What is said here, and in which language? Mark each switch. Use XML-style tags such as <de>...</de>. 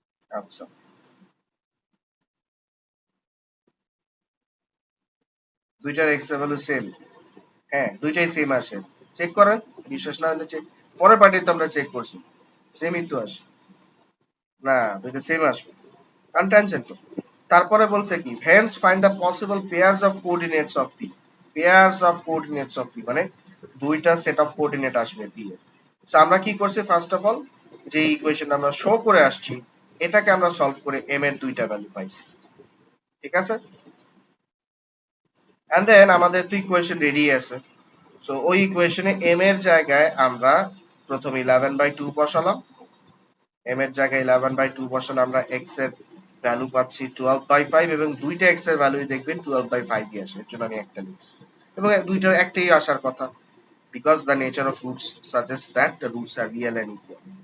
<bn>আচ্ছা, দুইটার এক্স এর ভ্যালু সেম। হ্যাঁ, দুইটাই সেম আসে। চেক করেন, বিশ্বাস না হলে চেক, পরের পার্টি তো আমরা চেক করছি, সেমই তো আসে। না, দুইটা সেম আসবে, আনটেনশন তো। তারপরে বলছে কি,</bn> <en>hence find the possible pairs of coordinates of p, pairs of coordinates of p</en> <bn>মানে দুইটা সেট অফ কোঅর্ডিনেট আসবে p এর। সো আমরা কি করছি, ফার্স্ট অফ অল যে ইকুয়েশন আমরা শো করে আসছি এটাকে আমরা সলভ করে m এর দুইটা ভ্যালু পাইছি, ঠিক আছে। এন্ড দেন আমাদের তো ইকুয়েশন রেডি আছে। সো ওই ইকুয়েশনে m এর জায়গায় আমরা প্রথম 11/2 বসালাম, m এর জায়গায় 11/2 বসালে আমরা x এর ভ্যালু পাচ্ছি 12/5 এবং দুইটা x এর ভ্যালুই দেখবেন 12/5 ই আসে, এর জন্য আমি একটা লিখছি এবং দুইটার একটাই আসার কথা,</bn> <en>because the nature of roots suggests that the roots are real and equal।</en>